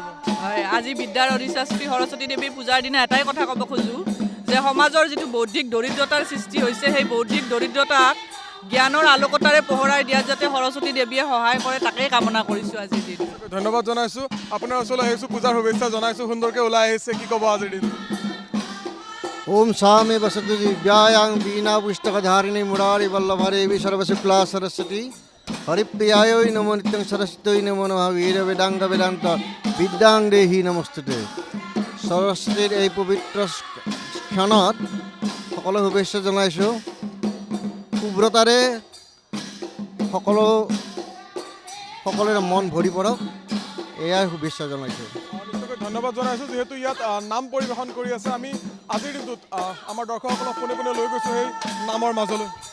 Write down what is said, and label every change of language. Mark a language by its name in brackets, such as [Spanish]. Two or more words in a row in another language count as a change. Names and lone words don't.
[Assamese] হয়, আজি বিদ্যাৰ অধিষ্ঠাত্ৰী সৰস্বতী দেৱীৰ পূজাৰ দিনা এটাই কথা ক'ব খোজোঁ যে সমাজৰ যিটো বৌদ্ধিক দৰিদ্ৰতাৰ সৃষ্টি হৈছে, সেই বৌদ্ধিক দৰিদ্ৰতাক জ্ঞানৰ আলোকতাৰে পোহৰাই দিয়াত যাতে সৰস্বতী দেৱীয়ে সহায় কৰে, তাকেই কামনা কৰিছোঁ আজিৰ দিন। ধন্যবাদ জনাইছোঁ। আপোনাৰ ওচৰলৈ আহিছোঁ, পূজাৰ শুভেচ্ছা জনাইছোঁ। সুন্দৰকৈ ওলাই আহিছে, কি ক'ব আজিৰ দিন? [Sanskrit] ओम सामे वसतु दिव्यायां बीना पुस्तकधारिणी मुरारी वल्लभरेवि सर्वशुक्ला सरस्वती हरिप्रियायै नमो नित्यं सरस्वत्यै नमो नमः वीर वेदांग वेदांत विद्यां देहि नमस्ते। [Assamese] सरस्वतीर এই পবিত্ৰ ক্ষণত সকলো শুভেচ্ছা জনাইছোঁ। শুভ্ৰতাৰে সকলোৰে মন ভৰি পৰক, এয়াই শুভেচ্ছা জনাইছোঁ। ধন্যবাদ জনাইছোঁ। যিহেতু ইয়াত নাম পৰিৱেশন কৰি আছে, আমি আজিৰ দিনটোত আমাৰ দৰ্শকসকলক পোনে পোনে লৈ গৈছোঁ সেই নামৰ মাজলৈ।